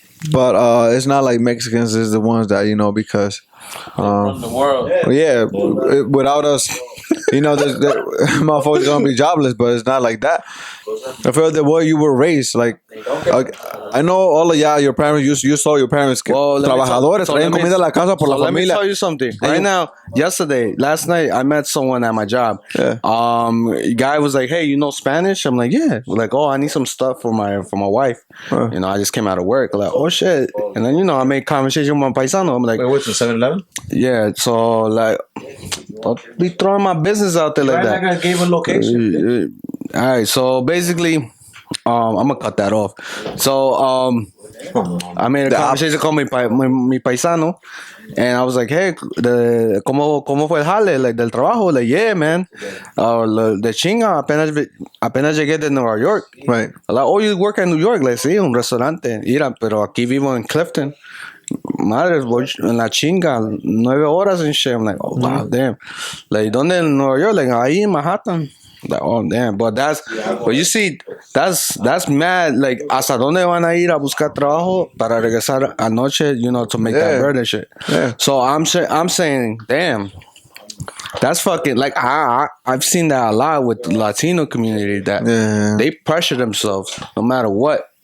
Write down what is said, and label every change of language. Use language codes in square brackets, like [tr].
[en] but it's not like Mexicans is the ones that because Run the world. yeah, without us, motherfuckers gonna be jobless. But it's not like that. I feel the way you were raised, like I know all of your parents. You saw your parents [es] trabajadores, traían comida a la casa por la [en] Let me [es] familia. [en] tell you something. Right now, last night, I met someone at my job. Yeah. Guy was like, "Hey, you know Spanish?" I'm like, "Yeah." We're like, "Oh, I need some stuff for my wife." I just came out of work. Like, "Oh shit!" And then I made conversation with my paisano. I'm like, Wait, what's the 7-Eleven? "Yeah." So like, don't be throwing my business out there like that. Like I gave a location. All right. So basically, I'm gonna cut that off. So I made a conversation [es] con mi paisano, [en] and I was like, "Hey, [es] ¿cómo fue el jale? [en] Like [es] del trabajo?" [en] Like, "Yeah, man. [es] De chinga, apenas llegué de Nueva York." [en] Right. Like, "Oh, you work in New York?" [es] Like, "Sí, un restaurante." Mira, pero aquí vivo en Clifton. Madre, voy en la chinga, 9 horas [en] and shit. I'm like, "Oh, wow, damn." Like, [es] ¿dónde en Nueva York? Like, ahí en Manhattan. [en] Like, oh damn, but you see, that's mad. [es] Like, hasta dónde van a ir a buscar trabajo para regresar anoche, [en] to make that bread and shit. Yeah. So I'm saying, damn, that's fucking like I've seen that a lot with the Latino community that they pressure themselves no matter what.